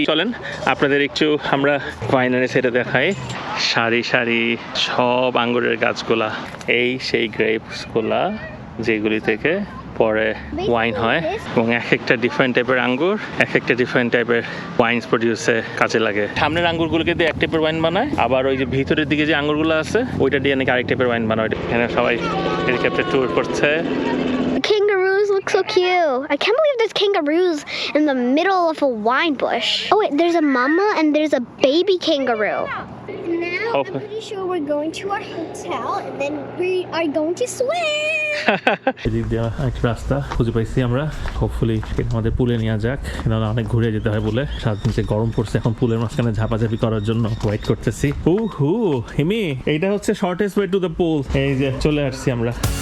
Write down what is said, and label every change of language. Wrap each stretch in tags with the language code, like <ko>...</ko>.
<bn>চলেন আপনাদের একটু আমরা ওয়াইনারি সাইডে দেখাই। সারি সারি সব আঙ্গুরের গাছগুলা, এই সেই গ্রেপসগুলা যেগুলি থেকে পরে ওয়াইন হয়, এবং এক একটা ডিফারেন্ট টাইপের আঙ্গুর এক একটা ডিফারেন্ট টাইপের ওয়াইনস প্রডিউসে কাজে লাগে। সামনের আঙ্গুরগুলোকে দিয়ে এক টাইপের ওয়াইন বানায়, আবার ওই যে ভিতরের দিকে যে আঙ্গুরগুলো আছে ওইটা দিয়ে নাকি আরেক টাইপের ওয়াইন বানায়। এখানে সবাই হেলিকপ্টার ট্যুর করছে।</bn> <en>The kangaroos look so cute. I can't believe there's kangaroos in the middle of a wine bush. Oh wait, there's a mama and there's a baby kangaroo. Now Okay. I'm pretty sure we're going to our hotel and then we are going to swim.</en> <bn>এদিক দিয়ে একটা রাস্তা খুঁজে পাইছি আমরা। Hopefully আমাদের পুলে নিয়ে যাক, নাহলে অনেক ঘুরে যেতে হয় বলে। সারাদিন যে গরম পড়ছে, এখন পুলের মাঝখানে ঝাপাঝাপি করার জন্য ওয়েট করতেছি। হিমি, এইটা হচ্ছে</bn> <en>Shortest way to the pool.</en> <bn>এই যে চলে আসছি আমরা।</bn>